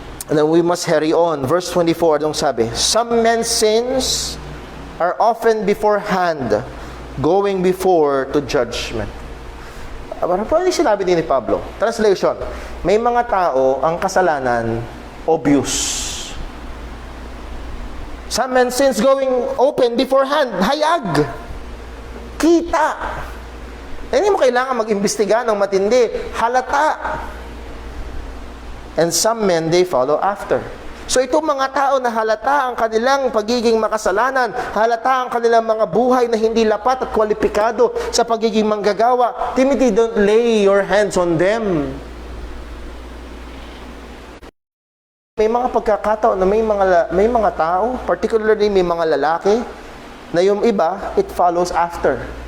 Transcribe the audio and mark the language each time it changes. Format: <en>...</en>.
<en>And then we must carry on. Verse 24,</en> <tl>anong sabi?</tl> <en>Some men's sins are often beforehand, going before to judgment.</en> <tl>Ano yung sinabi din ni Pablo? Translation, may mga tao ang kasalanan obvious.</tl> <en>Some men's sins going open beforehand,</en> <tl>hayag. Kita. Hindi mo kailangan mag-imbestiga ng matindi. Halata.</tl> <en>And some men, they follow after.</en> <tl>So itong mga tao na halata ang kanilang pagiging makasalanan, halata ang kanilang mga buhay na hindi lapat at kwalipikado sa pagiging manggagawa, Timothy,</tl> <en>don't lay your hands on them.</en> <tl>May mga pagkakataon na may mga tao, particularly may mga lalaki, na yung iba,</tl> <en>it follows after.</en>